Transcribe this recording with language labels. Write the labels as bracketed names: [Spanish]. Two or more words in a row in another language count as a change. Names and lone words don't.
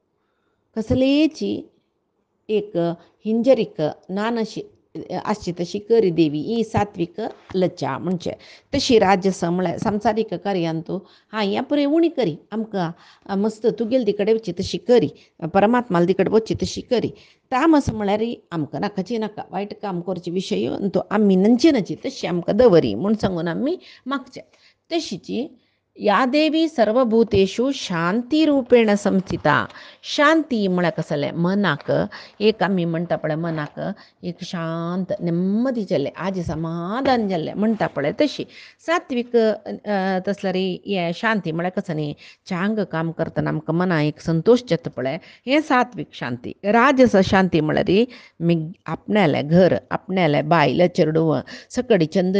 [Konkani] कसलेची एक हिंजरीक नानशी आसची तशी करी देवी ही सात्विक लज्जा म्हणजे तशी राजस म्हळ्यार संवसारीक कार्यांतू ह्या पुरे उणी करी आमकां मस्त तुगेल तिकडे वची तशी करी परमात्माल तिकडे वची तशी करी तामस म्हळ्यार आमकां नाकाची नाका वायट काम करचे विशय तो आमी नंची नची तशी आमकां दवरी म्हूण सांगून आमी मागचें तशीची [Sanskrit] या देवी सर्वभूतेषु शांती रूपेण संस्थिता [Konkani] शांती म्हळ्यार कसले मनाक एक आमी म्हणटा पळय मनाक एक शांत नेम्मदी जाल्लें आज समाधान जाल्लें म्हणटा पळय तशी सात्विक तसल्यार हे शांती म्हळ्यार कसं न्ही चांग काम करतना आमकां मना एक संतोष जाता पळय हें सात्विक शांती राजस शांती म्हळ्यार आपणालें घर आपणालें बायल चेडूं सकडी चंद